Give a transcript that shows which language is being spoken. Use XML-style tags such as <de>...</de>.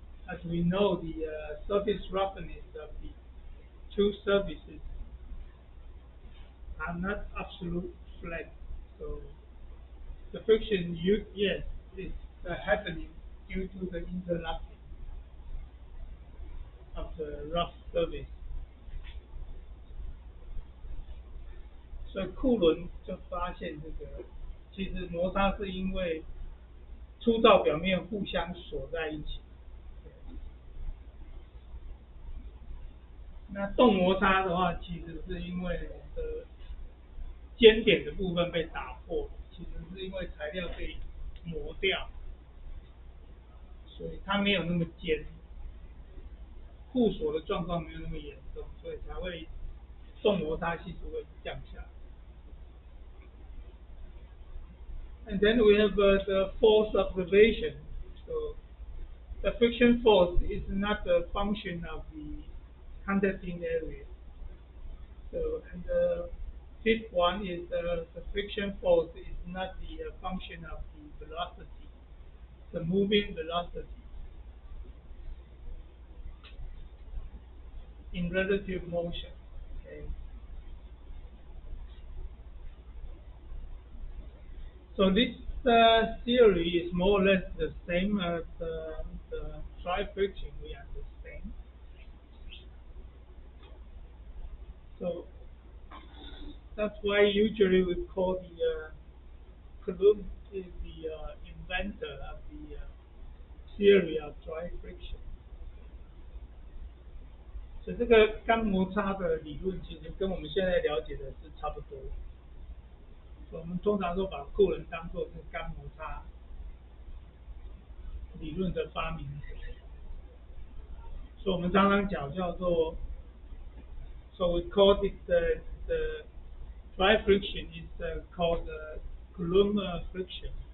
<en>As we know, the surface roughness of the two surfaces are not absolute flat. So the friction, yes, is happening due to the interlocking of the rough surface.</en> <zh>所以库伦就发现这个，其实摩擦是因为粗糙表面互相锁在一起。那动摩擦的话，其实是因为尖点的部分被打破，其实是因为材料被磨掉，所以它没有那么尖，互锁的状况没有那么严重，所以才会动摩擦系数会降下来。</zh> <en>And then we have the force observation. So the friction force is not a function of the contacting area. So and the fifth one is the friction force is not the function of the velocity, the moving velocity in relative motion. Okay. So this theory is more or less the same as the dry friction we understand. So that's why usually we call the Coulomb is the inventor of the theory of dry friction.</en> <zh>所以这个干摩擦的理论其实跟我们现在了解的是差不多。我们通常都把库伦当作是干摩擦理论的发明者，所以我们常常讲叫做，</zh> <en>so we call it the dry friction is called Coulomb friction。</en>